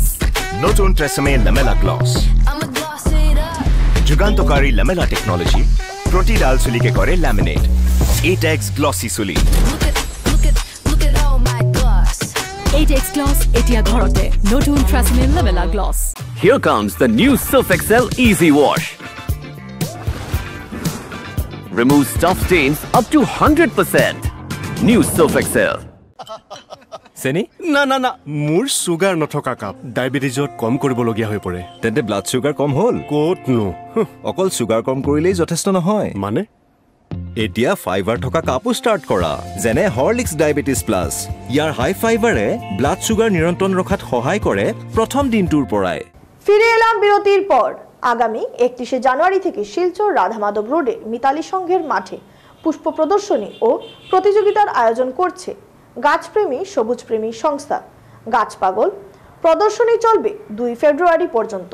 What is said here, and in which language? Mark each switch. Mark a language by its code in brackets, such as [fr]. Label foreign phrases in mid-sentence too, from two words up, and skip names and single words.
[as] নতুন ট্ৰেছমে লেমেলা গ্লছ, যুগান্তকাৰী [en] lamella technology, [as] প্ৰতিডাল চুলিকে কৰে লেমিনেট। [en] extra glossy [as] চুলি। [en] extra gloss [as] এতিয়া ঘৰতে। নতুন ট্ৰেছমে লেমেলা গ্লছ। [en] Here comes the new Surf Excel Easy Wash. Remove stuff stains up to 100%. New Surf Excel. [as] চেনি? না না না, মোৰ সুগাৰ নথকা কাপ ডায়েবেটিছত কম কৰিবলগীয়া হৈ পৰে। তেন্তে [en] blood sugar [as] কম হ'ল? ক'তনো, অকল চুগাৰ কম কৰিলেই যথেষ্ট নহয়। মানে এতিয়া ফাইবাৰ থকা কাপো ষ্টাৰ্ট কৰা, যেনে হৰলিক্স ডায়েবেটিছ প্লাছ। ইয়াৰ [en] high fibre blood sugar [as] নিয়ন্ত্ৰণ ৰখাত সহায় কৰে প্ৰথম দিনটোৰ পৰাই। [bn] ফিরে এলাম বিরতির পর। আগামী 31শে জানুয়ারি থেকে শিলচর রাধামাধব রোডে মিতালি সংঘের মাঠে পুষ্প প্রদর্শনী ও প্রতিযোগিতার আয়োজন করছে গাছপ্রেমী সবুজপ্রেমী সংস্থা গাছ পাগল। প্রদর্শনী চলবে 2 ফেব্রুয়ারি পর্যন্ত।